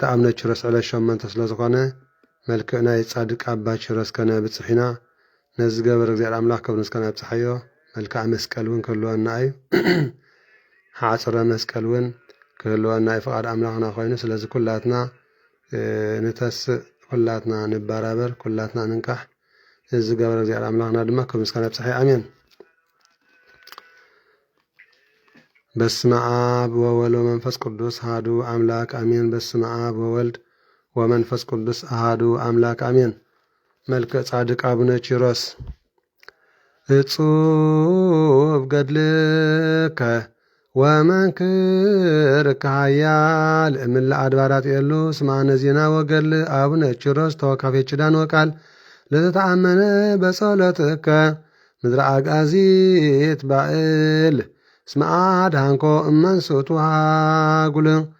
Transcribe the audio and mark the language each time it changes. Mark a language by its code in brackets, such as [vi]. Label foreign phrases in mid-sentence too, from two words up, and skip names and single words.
[ti] ኣቡነ ኪሮስ ዕለት 8 ስለ ዝኾነ መልክዕ ናይ ጻድቅ ኣባ ኪሮስ ከነብፅሕ ኢና። ነዚ ዝገበረ እግዚአብሔር ኣምላኽ ክብሪ ምስጋና ይብፅሓዮ። መልክዓ መስቀል እውን ክህልወና እዩ። ሓፅረ መስቀል እውን ክህልወና እዩ ፍቓድ ኣምላኽና ኮይኑ፣ ስለዚ ኩላትና ንተስእ ኩላትና ንባራበር ኩላትና ንንቃሕ። እዚ ዝገበረ እግዚአብሔር ኣምላኽና ድማ ክብሪ ምስጋና ይብፅሓዮ። ኣሜን። [gez] በስመ አብ ወወልድ ወመንፈስ ቅዱስ አሐዱ አምላክ አሜን። በስመ አብ ወወልድ ወመንፈስ ቅዱስ አሐዱ አምላክ አሜን። መልክዕ ጻድቅ አቡነ ኪሮስ እጹብ ገድልከ ወመንክርከ ኃያል እምለ አድባራት የሉ ስማነ ዜና ወገድል አቡነ ኪሮስ ተወካፌ ኪዳን ወቃል ለተተአመነ በጸሎትከ ምድረ አጋዚት ባእል እስመ አድኃንኮ እመንሱት ወሃጉል